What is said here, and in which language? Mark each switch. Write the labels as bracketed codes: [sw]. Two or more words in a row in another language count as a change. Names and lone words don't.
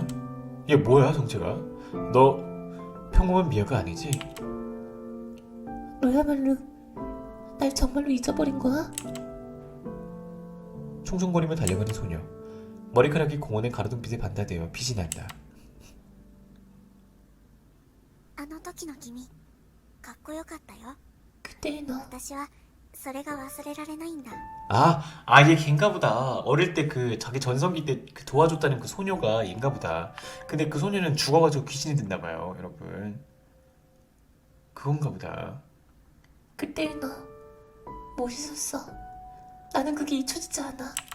[ko] 얘 뭐야 정체가? 너 평범한 미아가 아니지? 너야말로 날 정말로 잊어버린 거야? 총총거리며 달려가는 소녀. 머리카락이 공원의 가로등 빛에 반사되어 빛이 난다. [ja] あの時の君かっこよかったよ。 [ko] 그때의 너. [ja] 私はそれが忘れられないんだ。 [ko] 얘 걔인가 보다. 어릴 때 그 자기 전성기 때 그 도와줬다는 그 소녀가 얘인가 보다. 근데 그 소녀는 죽어가지고 귀신이 됐나 봐요, 여러분. 그건가 보다. 그때의 너 멋있었어. 나는 그게 잊혀지지 않아.